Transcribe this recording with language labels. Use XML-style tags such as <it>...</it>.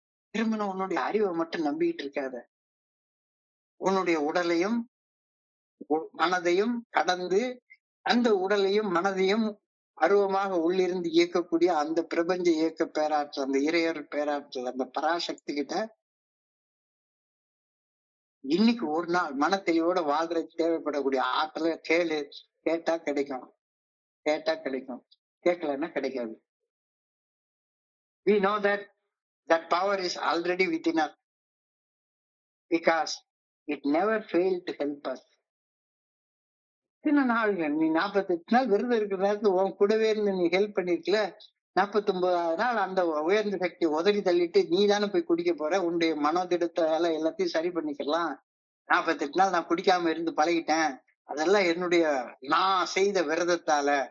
<ta>திரும்ப உன்னுடைய அறிவை மட்டும் நம்பிக்கிட்டு இருக்காத. உன்னுடைய உடலையும் மனதையும் கடந்து அந்த உடலையும் மனதையும் அருவமாக உள்ளிருந்து இயக்கக்கூடிய அந்த பிரபஞ்ச இயக்க பேராற்றல், அந்த இறையர் பேராற்றல், அந்த பராசக்தி கிட்ட இன்னைக்கு ஒரு நாள் மன தெளிவோட வாழ்றதுக்கு தேவைப்படக்கூடிய ஆற்றலை கேட்டா கிடைக்கும். கேட்கலன்னா கிடைக்காது.</ta> <en>We know that power is already within us because it never failed to help us.</en> <ta>சின்ன நாள்கள் நீ 48 நாள் விரதம் இருக்கிற நேரத்துல உன் கூடவே இருந்து நீ ஹெல்ப் பண்ணிருக்கல. 49வது நாள் அந்த உயர்ந்த சக்தி உதறி தள்ளிட்டு நீ தானே போய் குடிக்க போற. உன்னுடைய மனோதிடத்தால எல்லாத்தையும் சரி பண்ணிக்கலாம். 48 நாள் நான் குடிக்காம இருந்து பழகிட்டேன். அதெல்லாம் என்னுடைய நான் செய்த விரதத்தால</ta>